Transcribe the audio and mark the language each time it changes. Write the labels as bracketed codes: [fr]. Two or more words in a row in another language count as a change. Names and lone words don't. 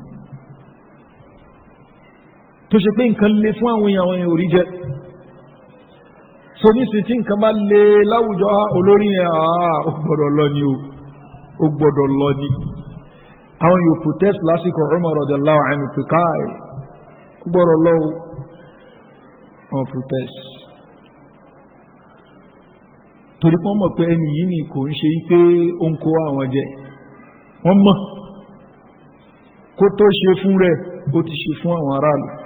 [yo] tó ṣe pé nǹkan lé fún àwọn èèyàn orí jẹ sonisi tí nǹkan bá lé láwùjọ olórí yẹn ó gbọ́dọ̀ lọ ni ó gbọ́dọ̀ lọ ni àwọn yóò protest lásìkò Umar [ar] رضي الله عنه [yo] pé káì ó gbọ́dọ̀ lọ wọn protest torí wọ́n mọ̀ pé ẹni yìí ni kò ń ṣe pé ó ń kó àwọn jẹ wọ́n mọ̀ kó tó ṣe fún rẹ̀ ó ti ṣe fún àwọn aráàlú.